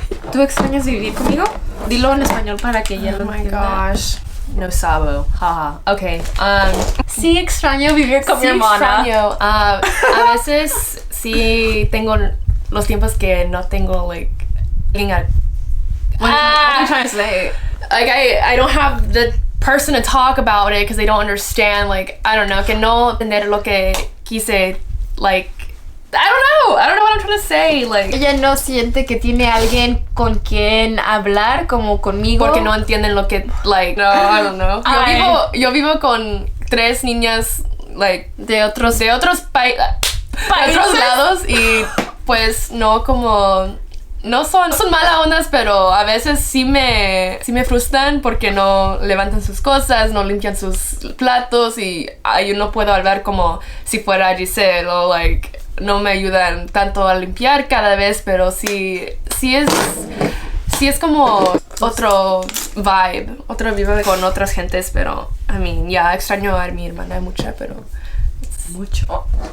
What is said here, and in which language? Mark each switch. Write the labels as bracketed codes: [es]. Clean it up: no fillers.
[es] ¿Tú extrañas vivir conmigo? Dilo en español para que ella lo entienda. [en] Oh my gosh. [es] No sabo. [en] Haha. Okay. [es] Sí extraño vivir con mi hermana. Extraño. A veces sí tengo los tiempos que no tengo, like, [en] what am I trying to say? Like, I don't have the person to talk about it because they don't understand. Like, I don't know. [es] Que no entender lo que quise. [en] Like, I don't know what I'm trying to say. Like, [es] ella no siente que tiene alguien con quien hablar como conmigo. Porque no entienden lo que, like, no, [en] I don't know. [es] Yo vivo con 3 niñas, like, de otros lados y pues no como no son malas ondas, pero a veces sí me frustran porque no levantan sus cosas, no limpian sus platos y yo no puedo hablar como si fuera Giselle o like no me ayudan tanto a limpiar cada vez, pero sí es como otro vibe con otras gentes, pero [en] I mean, [es] ya extraño a mi hermana mucho, pero mucho.